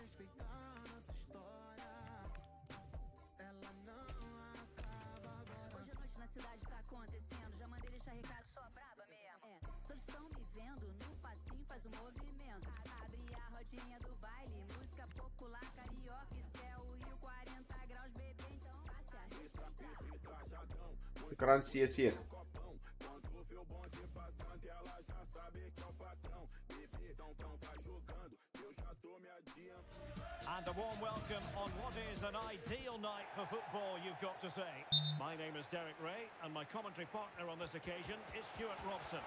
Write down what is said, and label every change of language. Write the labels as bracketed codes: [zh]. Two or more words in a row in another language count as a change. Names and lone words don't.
[pt] Hoje à noite na cidade tá acontecendo. Já mandei deixar recado, sua braba mesmo. Todos estão me vendo no passinho, faz o movimento. Abre a rodinha do baile, música popular, carioca, céu, Rio, 40 graus, bebê, então passe a respeitar. [ar] شكرا سي ياسير. [en] And a warm welcome on what is an ideal night for football, you've got to say. My name is Derek Ray, and my commentary partner on this occasion is Stuart Robson.